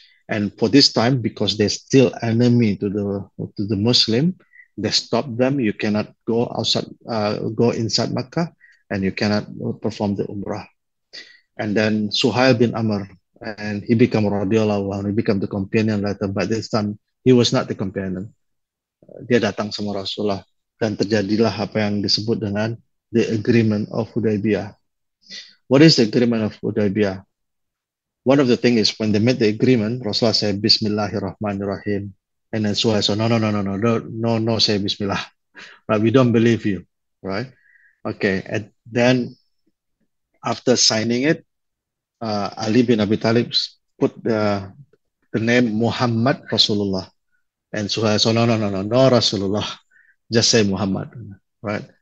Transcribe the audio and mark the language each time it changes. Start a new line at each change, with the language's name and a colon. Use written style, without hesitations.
English: And for this time, because they're still enemy to the Muslim, they stop them. You cannot go outside, go inside Makkah, and you cannot perform the Umrah. And then Suhail bin Amr, and he became radiallahu anhu, he became the companion later, but this time he was not the companion.
Indonesian: Dia datang sama Rasulullah dan terjadilah apa yang disebut dengan
English: the agreement of Hudaybiyah. What is the agreement of Hudaybiyah? One of the things is when they made the agreement, Rasulullah said Bismillahirrahmanirrahim, and then Suhail said no, say Bismillah, right? We don't believe you, right? Okay, and then after signing it, Ali bin Abi Talib put the name Muhammad Rasulullah, and Suhail said no Rasulullah, just say Muhammad, right?